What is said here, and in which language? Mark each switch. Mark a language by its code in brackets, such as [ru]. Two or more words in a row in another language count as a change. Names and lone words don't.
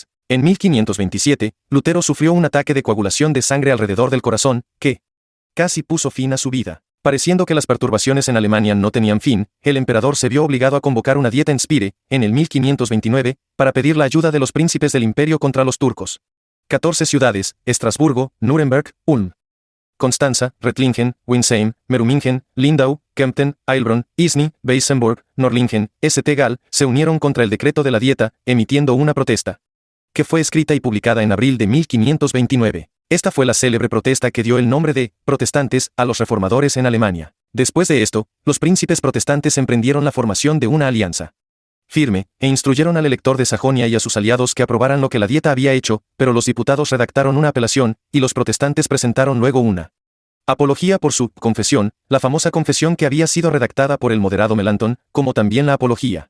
[es] En 1527, Lutero sufrió un ataque de coagulación de sangre alrededor del corazón, que casi puso fin a su vida. Pareciendo que las perturbaciones en Alemania no tenían fin, el emperador se vio obligado a convocar una dieta en Spire, en el 1529, para pedir la ayuda de los príncipes del imperio contra los turcos. 14 ciudades: Estrasburgo, Nuremberg, Ulm, Constanza, Rettlingen, Winsheim, Merumingen, Lindau, Kempten, Heilbronn, Isny, Weissenburg, Norlingen, St. Gall, se unieron contra el decreto de la dieta, emitiendo una protesta que fue escrita y publicada en abril de 1529. Esta fue la célebre protesta que dio el nombre de protestantes a los reformadores en Alemania. Después de esto, los príncipes protestantes emprendieron la formación de una alianza firme, e instruyeron al elector de Sajonia y a sus aliados que aprobaran lo que la dieta había hecho, pero los diputados redactaron una apelación, y los protestantes presentaron luego una apología por su confesión, la famosa confesión que había sido redactada por el moderado Melanchthon, como también la apología.